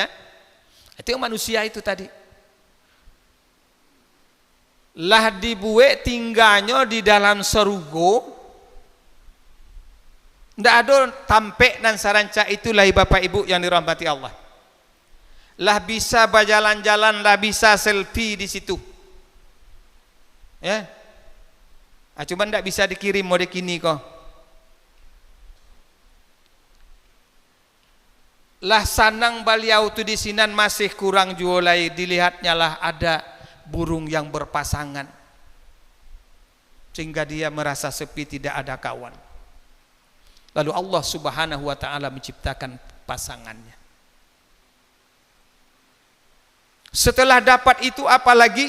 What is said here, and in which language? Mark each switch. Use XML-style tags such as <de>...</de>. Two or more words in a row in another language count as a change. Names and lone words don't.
<min>Itu yang manusia itu tadi. Lah dibuat tinggalnya di dalam serugo. Ndak ada tampek dan saranca itulah Bapak Ibu yang dirahmati Allah. Lah bisa berjalan-jalan, lah bisa selfie di situ. Ya. Cuma ndak bisa dikirim mode kini kok. lah sanang beliau tu di sinan masih kurang jualai,</min> <id>dilihatnya lah ada burung yang berpasangan, sehingga dia merasa sepi, tidak ada kawan. Lalu Allah</id> <ar>Subhanahu wa taala</ar> <id>menciptakan pasangannya. Setelah dapat itu apalagi?</id>